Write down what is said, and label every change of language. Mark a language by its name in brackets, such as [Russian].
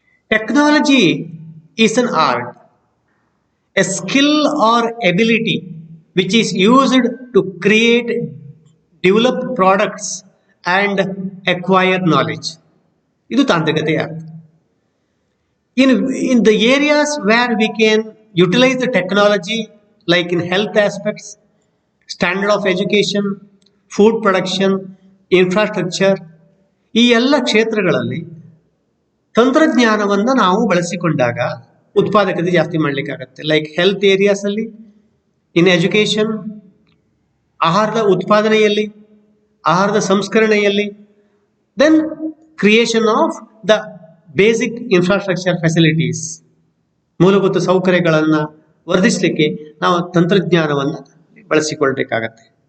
[English] Technology is an art, a skill or ability which is used to create, develop products and acquire knowledge. [Kannada] ಇದು ತಾಂತ್ರಿಕತೆಯ ಅರ್ಥ. [English] In the areas where we can utilize the technology, like in health aspects, standard of education, food production, infrastructure, [Kannada] ಈ ಎಲ್ಲ ಕ್ಷೇತ್ರಗಳಲ್ಲಿ ತಂತ್ರಜ್ಞಾನವನ್ನು ನಾವು ಬಳಸಿಕೊಂಡಾಗ ಉತ್ಪಾದಕತೆ ಜಾಸ್ತಿ ಮಾಡಲಿಕ್ಕಾಗತ್ತೆ. [English] like health areas [Kannada] ಅಲ್ಲಿ, [English] in education, [Kannada] ಆಹಾರದ ಉತ್ಪಾದನೆಯಲ್ಲಿ, ಆಹಾರದ ಸಂಸ್ಕರಣೆಯಲ್ಲಿ, [English] then creation of the basic infrastructure facilities, [Kannada] ಮೂಲಭೂತ ಸೌಕರ್ಯಗಳನ್ನು ವರ್ಧಿಸಲಿಕ್ಕೆ ನಾವು ತಂತ್ರಜ್ಞಾನವನ್ನು ಬಳಸಿಕೊಳ್ಬೇಕಾಗತ್ತೆ.